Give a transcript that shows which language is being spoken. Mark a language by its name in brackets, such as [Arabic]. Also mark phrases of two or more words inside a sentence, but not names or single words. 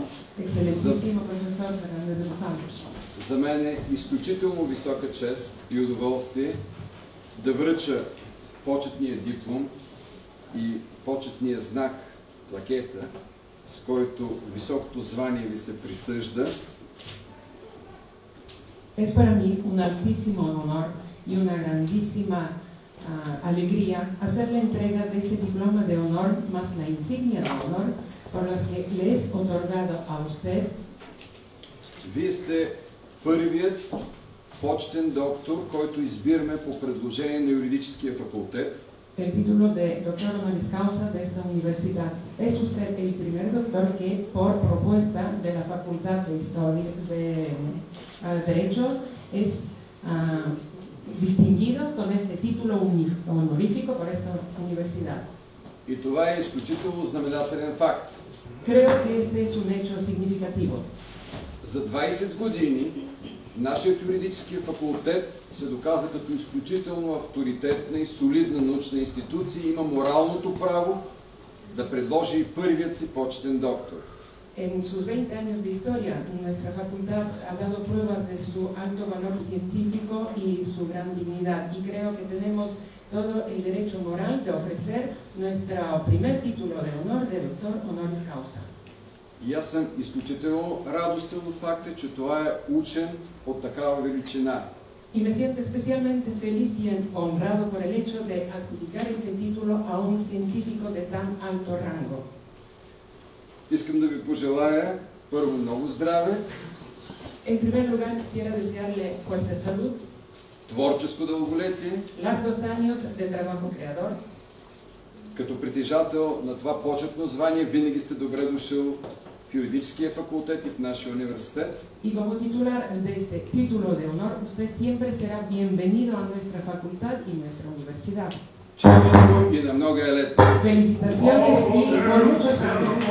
[Spanish] Excelentísimo profesor Fernández de Buján, [Bulgarian] за мен е изключително висока чест и удоволствие да връча почетния диплом и почетния знак, плакета, с който високото звание ви се присъжда. [Spanish] Es para mí un altísimo honor y una grandísima alegría hacer la entrega de este diploma de honor más la insignia de honor por las que le es otorgado a usted. [Bulgarian] Вие сте първият почетен доктор, който избираме по предложение на юридическия факултет. [Spanish] El título de doctor honoris causa de esta universidad. Es usted el primer doctor que, por propuesta de la Facultad de Historia de Derecho, es distinguido con este título honorífico por esta universidad. [Bulgarian] И това е изключително знаменателен факт. [Spanish] Creo que este es un hecho significativo. [Bulgarian] За 20 години нашият юридически факултет се доказа като изключително авторитетна и солидна научна институция и има моралното право да предложи и първият си почетен доктор. [Spanish] En sus 20 años de historia, nuestra facultad ha dado pruebas de su alto valor científico y su gran dignidad, y creo que tenemos todo el derecho moral de ofrecer nuestro primer título de honor de doctor honoris causa. [Bulgarian] И аз съм изключително радостен от факта, че това е учен от такава величина. [Spanish] Y me siento especialmente feliz y honrado por el hecho de adjudicar este título a un científico de tan alto rango. [Bulgarian] Искам да ви пожелая първо много здраве, [Spanish] En primer lugar, quisiera desearle fuerte salud, [Bulgarian] творческо дълголетие, [Spanish] largos años de trabajo creador. [Bulgarian] като притежател на това почетно звание винаги сте добре дошъл в юридическия факултет и в нашия университет. [Spanish] Y como titular de este título de honor, usted siempre será bienvenido a nuestra facultad y nuestra universidad. [Bulgarian] Честито и на много лета! [Spanish] Felicitaciones y por muchos años.